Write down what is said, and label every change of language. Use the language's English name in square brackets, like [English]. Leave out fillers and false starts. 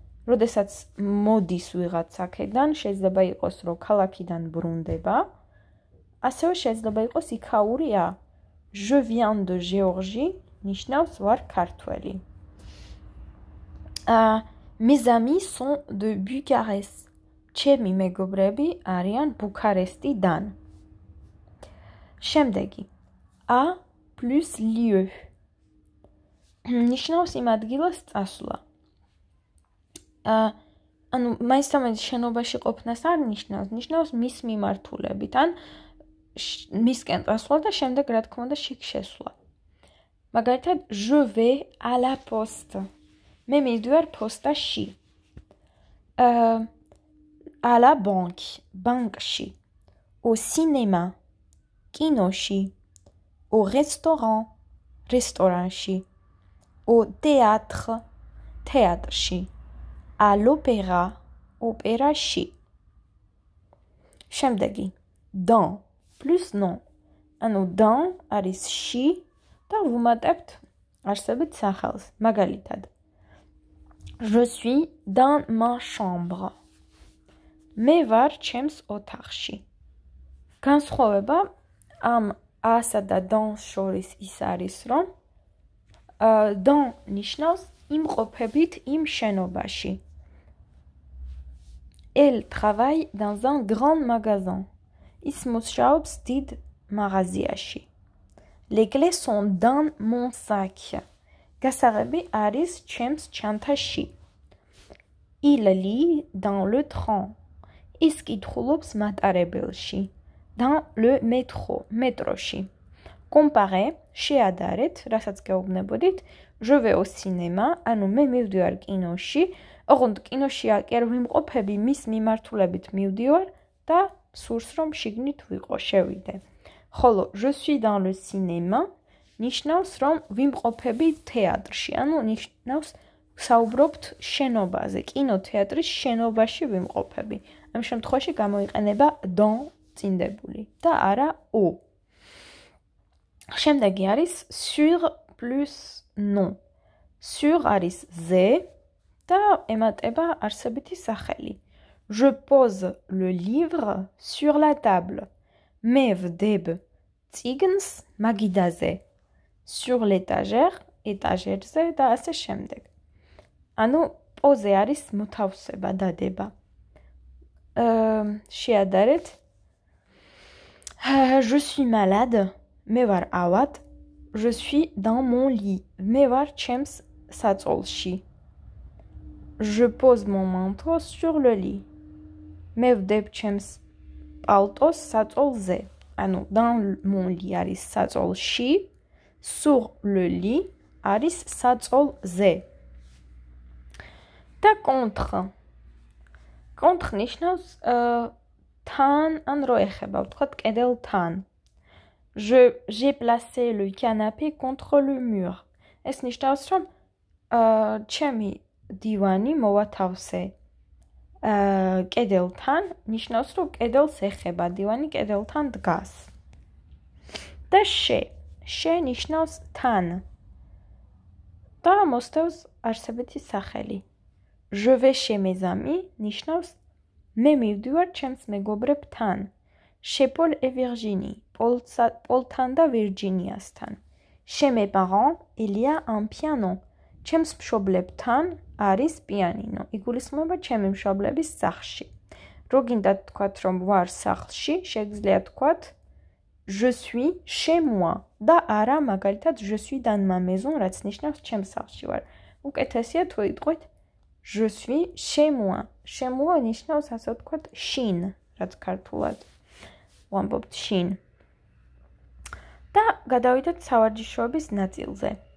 [Georgian] როდესაც მოდის ვიღაც აქედან, შეიძლება იყოს რომ ქალაქიდან ბრუნდება, ასევე შეიძლება იყოს იქაური A. [French] Je viens de Géorgie [Georgian] ნიშნავს ვარ ქართველი. [French] Mes amis sont de Bucarest. [Georgian] ჩემი მეგობრები არიან ბუქარესტიდან. შემდეგი. [French] A plus lieu. [Georgian] ნიშნავს იმ ადგილას წასვლა. ანუ მაინც შენობაში ყოფნას არ ნიშნავს, ნიშნავს მის მიმართულებით, ან მისკენ წასვლა და შემდეგ რა თქმა უნდა შიგ შესვლა. [French] მაგალითად, je vais à la poste. [Georgian] მე მივდივარ პოსტაში. [French] À la banque, [Georgian] ბანკში. [French] Au cinéma, [Georgian] კინოში. [French] Au restaurant, [Georgian] რესტორანში. [French] Au théâtre, [Georgian] თეატრში. [French] À l'opéra, [Georgian] ოპერაში. შემდეგი. [French] Dans plus non. [Georgian] ანუ dans არის ში და ვუმატებთ არსებით სახელს. მაგალითად. [French] Je suis dans ma chambre. [Georgian] მე ვარ ჩემს ოთახში. განსხვავება ამ A-სა და dans შორის ის არის, რომ dans ნიშნავს იმყოფებით იმ შენობაში. [French] Elle travaille dans un grand magasin. [Georgian] ის მუშაობს დიდ მაღაზიაში. [French] Les clés sont dans mon sac. [Georgian] გასაღები არის ჩემს ჩანთაში. [French] Il lit dans le train. [Georgian] ის კითხულობს მატარებელში. [French] Dans le métro, [Georgian] მეტროში. Comparer, შეადარეთ, რასაც გეუბნებოდით, [French] je vais au cinéma, [Georgian] ანუ მე მივდივარ კინოში, ოღონდ კინოში კი არ ვიმყოფები, მის მიმართულებით მივდივარ და სურს რომ შიგნით ვიყო, შევიდე. ხოლო [French] je suis dans le cinéma [Georgian] ნიშნავს რომ ვიმყოფები თეატრში, ანუ ნიშნავს საუბრობთ შენობაზე, კინოთეატრის შენობაში ვიმყოფები. ამ შემთხვევაში გამოიყენება dans წინდებული და არა au. შემდეგი არის [French] sur plus non. [Georgian] Sur არის ზე და ემატება არსებითი სახელი. [French] Je pose le livre sur la table. [Georgian] მე ვდებ წიგნს მაგიდაზე. [French] Sur l'étagère, [Georgian] ეტაჟერზე და ასე შემდეგ. ანუ პოზე არის მოთავსება, დადება. შეადარეთ. [French] Je suis malade. [Georgian] მე ვარ ავად. [French] Je suis dans mon lit. [Georgian] მე ვარ ჩემს საწოლში. [French] Je pose mon manteau sur le lit. [Georgian] მე ვდებ ჩემს პალტოს საწოლზე. ანუ [French] dans mon lit [Georgian] არის საწოლში. [French] Sur le lit [Georgian] არის საწოლზე. და contre. Contre ნიშნავს თან ან რო ეხება, ვთქვათ კედელთან. [French] J'ai placé le canapé contre le mur. [Georgian] ეს ნიშნავს რომ ჩემი დივანი მოვათავსე კედელთან ნიშნავს, რომ კედელს ეხება, დივანი კედელთან დგას. და შე ნიშნავს თან. და მოსდევს არსებითი სახელი. [French] Je vais chez mes amis [Georgian] ნიშნავს მე მივდივარ ჩემს მეგობრებთან. [French] Chez Paul et Virginie. [Georgian] პოლთან და ვირჯინიასთან. [French] Chez mes parents, il y a un piano. [Georgian] ჩემს მშობლებთან არის პიანინო. იგულისხმება ჩემი მშობლების სახლში. რო გინდა თქვათ, რომ ვარ სახლში, შეგიძლია თქვათ [French] je suis chez moi. [Georgian] და არა მაგალითად [French] je suis dans ma maison, [Georgian] რაც ნიშნავს ჩემს სახლში ვარ. უკეთესია თუ იტყვით [French] je suis chez moi. Chez moi [Georgian] ნიშნავს ასე ვთქვათ შინ, რაც ქართულად ვამბობთ შინ. და გადავიდეთ სავარჯიშოების ნაწილზე.